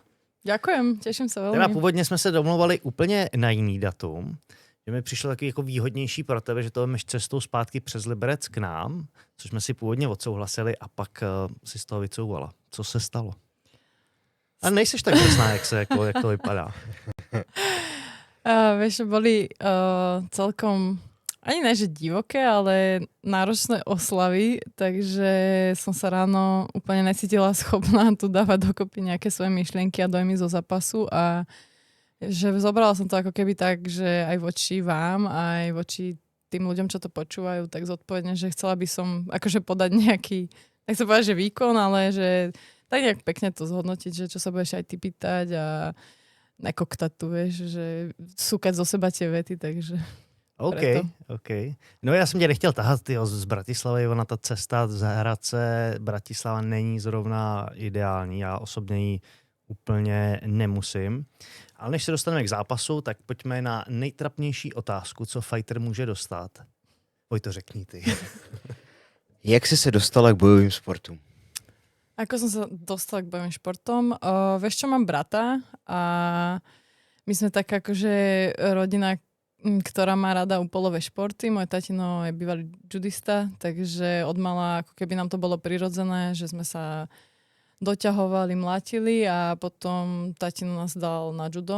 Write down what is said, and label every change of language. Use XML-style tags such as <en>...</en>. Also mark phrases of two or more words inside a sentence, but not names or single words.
<sk>Ďakujem, teším sa veľmi.</sk> <cs>Teda původně jsme se domluvali úplně na jiný datum, že mi přišlo taky jako výhodnější pro tebe, že to vemeš cestou zpátky přes Liberec k nám, což jsme si původně odsouhlasili a pak si z toho vycouvala. Co se stalo? A nejseš tak drsná, jak to vypadá.</cs> <sk>Vieš, boli celkom, ani ne, že divoké, ale náročné oslavy, takže som sa ráno úplne necítila schopná tu dávať dokopy nejaké svoje myšlienky a dojmy zo zápasu a že zobrala som to ako keby tak, že aj voči vám, aj voči tým ľuďom, čo to počúvajú, tak zodpovedne, že chcela by som akože podať nejaký, tak sa povedať, že výkon, ale že tak nejak pekne to zhodnotiť, že čo sa budeš aj ty pýtať a nekoktať tu, vieš, že súkať zo seba tie vety, takže</sk> <cs>OK. No já jsem tě nechtěl tahat z Bratislavy, ona ta cesta z Hradce, Bratislava není zrovna ideální, já osobně ji úplně nemusím. Ale než se dostaneme k zápasu, tak pojďme na nejtrapnější otázku, co fighter může dostat. Pojď to řekni ty. Jak jsi se dostala k bojovým sportům?</cs> <sk>Ako som sa dostala k bojovým športom? Vieš čo, mám brata a my sme tak akože rodina, ktorá má rada úpolové športy. Môj tatino je bývalý judista, takže odmala ako keby nám to bolo prirodzené, že sme sa doťahovali, mlátili a potom tatino nás dal na judo,</sk>